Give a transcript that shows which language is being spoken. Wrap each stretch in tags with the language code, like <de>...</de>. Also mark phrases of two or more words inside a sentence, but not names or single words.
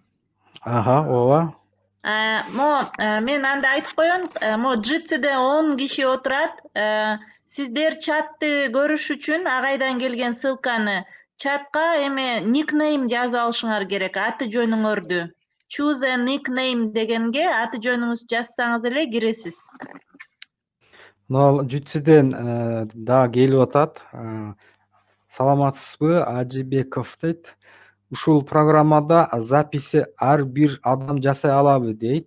<ky>Ооба. Мен анда айтып коеюн, Jitsy'де 10 киши отурат. Сиздер чатты көрүш үчүн агайдан келген ссылканы чатка никнейм жазып алышыңар керек, аты жөнүңөрдү.</ky> <en>Choose a nickname</en> <ky>дегенге аты жөнүңүздү жазсаңыз эле киресиз. Мына Jitsy'ден да келип атат. Саламатсызбы, Ажибеков дейт. Ушул программада записи ар бир адам жасай алабы дейт.</ky>